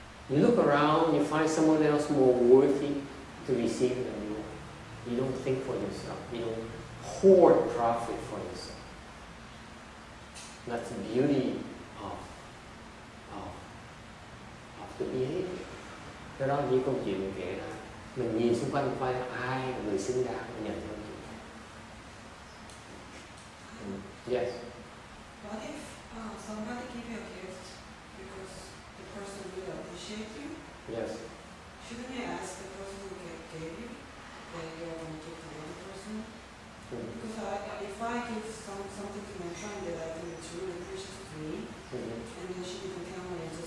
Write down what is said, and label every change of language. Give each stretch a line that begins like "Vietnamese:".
English: You look around, you find someone else more worthy to receive than you are. You don't think for yourself. You don't hoard profit for yourself. That's the beauty of the behavior.
Vietnamese: Cái đó như câu chuyện mình kể là mình nhìn xung quanh coi ai là người xứng đáng để nhận cho mình.
English: Yes. What if somebody give you a gift because the person will appreciate you? Yes. Shouldn't you ask the person who gave you that you're going to give to the other person? Because if I give something to my friend that I think it's really precious to me, and then she didn't tell me, and